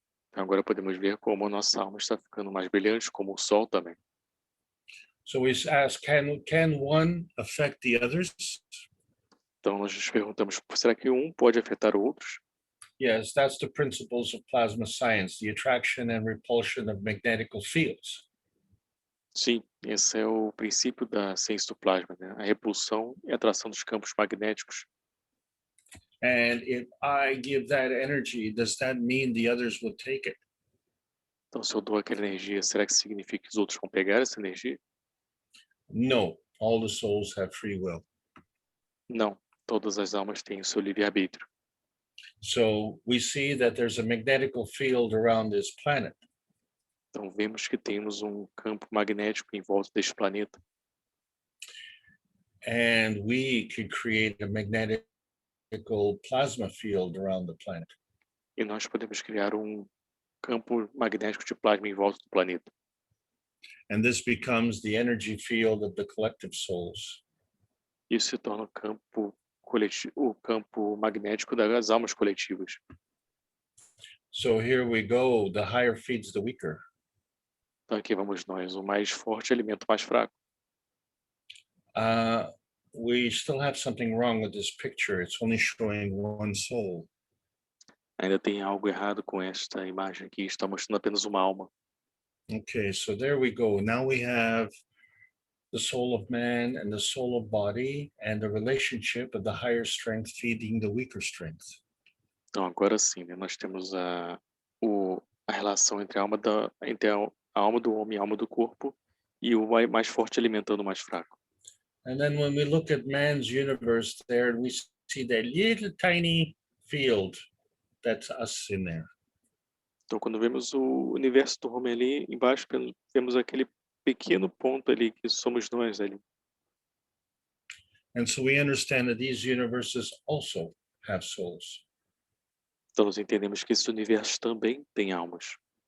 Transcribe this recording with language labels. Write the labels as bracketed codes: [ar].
[pt] Então agora podemos ver como a nossa alma está ficando mais brilhante, como o sol também. [en] So we ask, can one affect the others? [pt] Então nós nos perguntamos, será que um pode afetar outros? [en] Yes, that's the principles of plasma science, the attraction and repulsion of magnetical fields. [pt] Sim, esse é o princípio da ciência do plasma, né? A repulsão e a atração dos campos magnéticos. [en] And if I give that energy, does that mean the others will take it? [pt] Então se eu dou aquela energia, será que significa que os outros vão pegar essa energia? [en] No, all the souls have free will. [pt] Não, todas as almas têm o seu livre-arbítrio. [en] So we see that there's a magnetical field around this planet. [pt] Então vemos que temos um campo magnético em volta deste planeta. [en] And we can create a magnetical plasma field around the planet. [pt] E nós podemos criar um campo magnético de plasma em volta do planeta. [en] And this becomes the energy field of the collective souls. [pt] Isso se torna o campo magnético das almas coletivas. [en] So here we go, the higher feeds the weaker. [pt] Então aqui vamos nós, o mais forte alimenta o mais fraco. [en] We still have something wrong with this picture. It's only showing one soul. [pt] Ainda tem algo errado com esta imagem aqui, está mostrando apenas uma alma. [en] Okay, so there we go. Now we have the soul of man and the soul of body and the relationship of the higher strength feeding the weaker strength. [pt] Então agora sim, né, nós temos a relação entre entre a alma do homem e a alma do corpo e o mais forte alimentando o mais fraco. [en] And then when we look at man's universe there, we see that little tiny field that's us in there. [pt] Então quando vemos o universo do homem ali embaixo, vemos aquele pequeno ponto ali que somos nós ali. [en] And so we understand that these universes also have souls. [pt] Então nós entendemos que esse universo também tem almas.